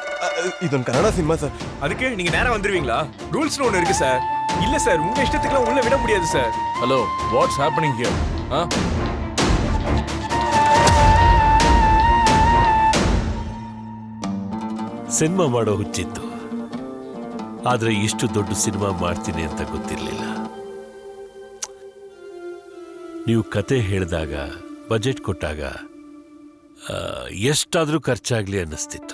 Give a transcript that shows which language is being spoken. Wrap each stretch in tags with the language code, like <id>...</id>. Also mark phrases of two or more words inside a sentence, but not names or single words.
<kn>ಇದೊಂದು ಕನ್ನಡ ಸಿನಿಮಾ ಸರ್.</kn> <ta>அதுக்கு நீங்க நேரா வந்துருவீங்களா? ரூல்ஸ்னு ஒன்னு இருக்கு சார். இல்ல சார், உங்க இஷ்டத்துக்குலாம் உள்ள விட முடியாது சார். ஹலோ,</ta> <en>What's happening here?</en> <kn>ಸಿನಿಮಾ ಮಾಡೋ ಹುಚ್ಚಿತ್ತು, ಆದ್ರೆ ಇಷ್ಟು ದೊಡ್ಡ ಸಿನಿಮಾ ಮಾಡ್ತೀನಿ ಅಂತ ಗೊತ್ತಿರಲಿಲ್ಲ. ನೀವು ಕತೆ ಹೇಳಿದಾಗ, ಬಜೆಟ್ ಕೊಟ್ಟಾಗ ಎಷ್ಟಾದರೂ ಖರ್ಚಾಗ್ಲಿ ಅನ್ನಿಸ್ತಿತ್ತು.</kn>